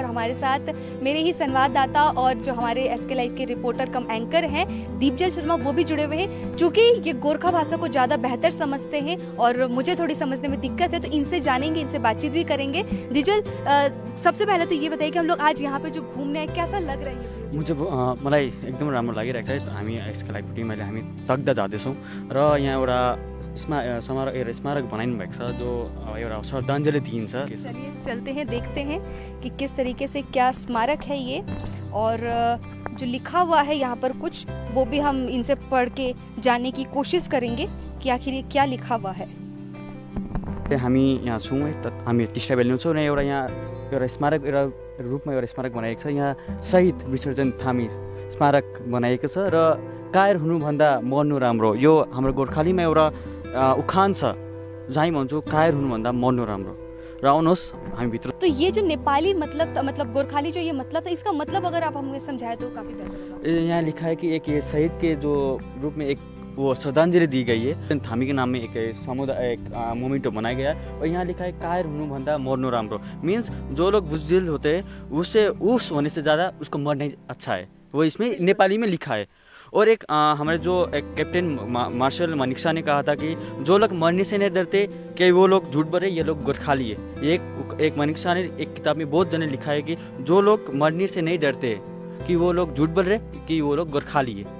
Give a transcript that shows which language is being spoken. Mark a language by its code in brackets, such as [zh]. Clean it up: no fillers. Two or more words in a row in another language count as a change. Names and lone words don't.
[hi] हमारे साथ मेरे ही संवाददाता और जो हमारे SK लाइव के [en] reporter cum anchor [hi] हैं दीपजल शर्मा, वो भी जुड़े हुए हैं। चूँकि ये गोरखा भाषा को ज़्यादा बेहतर समझते हैं और मुझे थोड़ी समझने में दिक्कत है, तो इनसे जानेंगे, इनसे बातचीत भी करेंगे। दीपजल, सबसे पहले तो ये बताइए कि हम लोग आज यहाँ पे जो घूमने आए, कैसा लग रहा है? [ne] मुझे मलाई एकदम राम्रो लागिरहेको छ। हामी SK लाइभको टिम अहिले हामी तग्दा जाँदैछौँ र यहाँ एउटा स्मारक बनाइनु भएको छ जो एउटा श्रद्धाञ्जली दिइन्छ। [hi] चलिए चलते हैं, देखते हैं कि किस तरीके से क्या स्मारक है ये, और जो लिखा हुआ है यहाँ पर कुछ, वो भी हम इनसे पढ़ के जानने की कोशिश करेंगे कि आखिर ये क्या लिखा हुआ है। [ne] हामी यहाँ छौँ है, हामी टिस्टा भेल्यु छौँ र यहाँ एउटा स्मारक रूपमा एउटा स्मारक बनाएको छ। यहाँ शहीद विसर्जन थामी स्मारक बनाएको छ र कायर हुनुभन्दा मर्नु राम्रो, यो हाम्रो गोर्खालीमा एउटा उखान छ, जहीँ भन्छु कायर हुनुभन्दा मर्नु राम्रो। र आउनुहोस् हामी भित्र। [hi] तो ये जो नेपाली मतलब गोरखाली जो ये मतलब था, इसका मतलब अगर आप हमें समझाए तो काफी बेहतर होगा। यहाँ लिखा है कि एक ये शहीद के जो रूप में एक वो श्रद्धांजलि दी गई है। थामी के नाम में एक समुदाय एक मोमेंटो बनाया गया है और यहाँ लिखा है [ne] कायर हुनुभन्दा मर्नु राम्रो, [hi] मीन्स जो लोग बुजदिल होते हैं उससे उस होने से ज़्यादा उसको मरना अच्छा है, वो इसमें नेपाली में लिखा है। और एक हमारे जो एक कैप्टन मार्शल मनिक्षा ने कहा था कि जो लोग मरने से नहीं डरते कि वो लोग झूठ बोले, ये लोग गोरखाली है। एक मनिक्षा ने एक किताब में बहुत जने लिखा है कि जो लोग मरने से नहीं डरते कि वो लोग झूठ बोल रहे कि वो लोग गोरखाली है।